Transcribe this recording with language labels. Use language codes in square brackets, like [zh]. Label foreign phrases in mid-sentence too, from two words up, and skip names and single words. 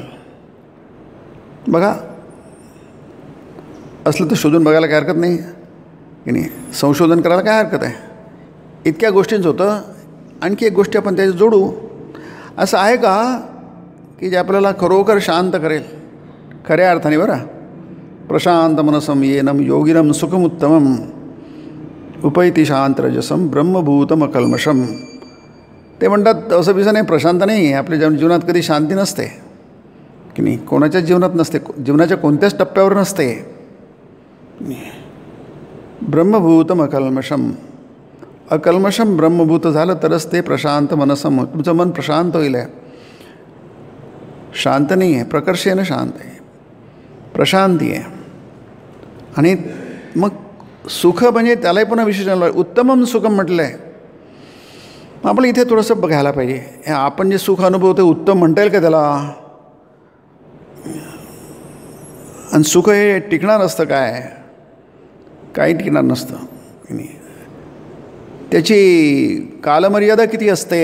[mr] बघा, असलं तर शोधून बघायला काय हरकत नाही की नाही, संशोधन करायला काय हरकत आहे. इतक्या गोष्टींचं होतं. आणखी एक गोष्टी आपण त्याच्यात जोडू. असं आहे का की जे आपल्याला खरोखर शांत करेल खऱ्या अर्थाने? [sa] बरं, प्रशांत मनसम येनम योगिनम सुखमुत्तमम उपैती शांतरजसम ब्रह्मभूतम अकल्मषम. [mr] ते म्हणतात असं बिसं नाही, प्रशांत नाही. आपल्या जीवनात कधी शांती नसते की नाही, कोणाच्याच जीवनात नसते, जीवनाच्या कोणत्याच टप्प्यावर नसते. [sa] ब्रह्मभूतम अकल्मषम, अकल्मषम ब्रह्मभूत [mr] झालं तरच ते [sa] प्रशांत मनसम, [mr] तुमचं मन प्रशांत होईल. आहे शांत नाही आहे, प्रकर्षेनं शांत आहे, प्रशांती आहे. आणि मग सुख म्हणजे त्यालाही पुन्हा विशेषण [sa] उत्तमम सुखम [mr] म्हटलं आहे. आपण इथे थोडंसं बघायला पाहिजे, आपण जे सुख अनुभवतो उत्तम म्हणता येईल का त्याला? आणि सुख हे टिकणार असतं काय? काही टिकणार नसतं. त्याची कालमर्यादा किती असते?